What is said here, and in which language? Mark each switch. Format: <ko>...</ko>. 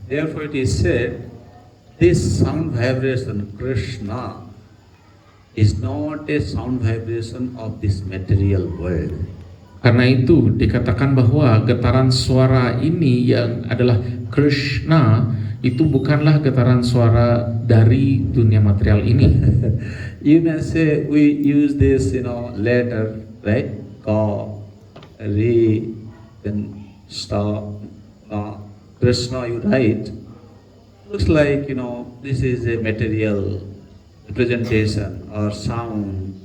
<en>Therefore it is said, this sound vibration Krishna is not a sound vibration of this material world.</en> <id>Karena itu dikatakan bahwa getaran suara ini yang adalah Krishna itu bukanlah getaran suara dari dunia material ini.</id> <en>You may say we use this, letter, right? Ka, Re, then Sta, Krishna, you write. Looks like, this is a material representation or sound.</en>